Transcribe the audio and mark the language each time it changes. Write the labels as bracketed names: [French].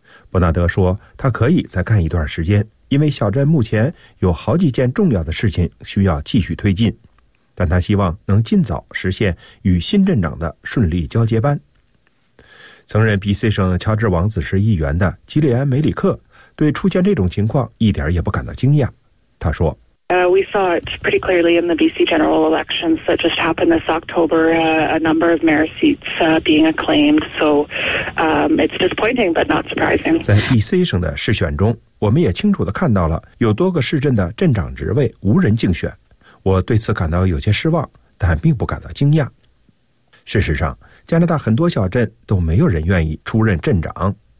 [Chinese] 伯纳德说他可以再干一段时间，因为小镇目前有好几件重要的事情需要继续推进，但他希望能尽早实现与新镇长的顺利交接班。曾任 BC 省乔治王子市议员的吉利安·梅里克对出现这种情况一点也不感到惊讶，他说 [English] We saw it pretty clearly in the BC general elections that just happened this October, a number of mayor seats being acclaimed. So it's disappointing, but not surprising. [Chinese] 在 BC 省的市选中，我们也清楚地看到了有多个市镇的镇长职位无人竞选。我对此感到有些失望，但并不感到惊讶。事实上，加拿大很多小镇都没有人愿意出任镇长。